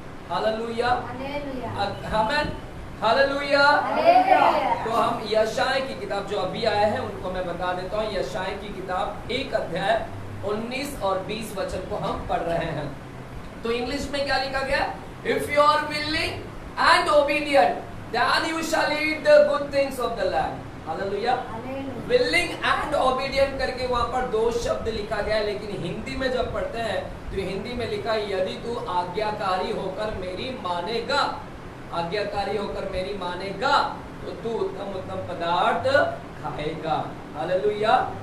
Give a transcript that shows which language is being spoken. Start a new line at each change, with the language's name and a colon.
English: Hallelujah, amen, hallelujah.
Hindi: तो हम यशायाह की किताब जो अभी आए हैं उनको मैं बता देता हूँ। यशायाह की किताब 1 अध्याय 19 और 20 वचन को हम पढ़ रहे हैं। तो इंग्लिश में क्या लिखा गया?
English: if you are willing and obedient then you shall eat the good things of the land. Hallelujah. Willing and obedient
Hindi: करके वहां पर 2 शब्द लिखा गया है, लेकिन हिंदी में जब पढ़ते हैं तो हिंदी में लिखा है यदि तू आज्ञाकारी होकर मेरी मानेगा, आज्ञाकारी होकर मेरी मानेगा तो तू उत्तम उत्तम पदार्थ खाएगा। हालेलुया।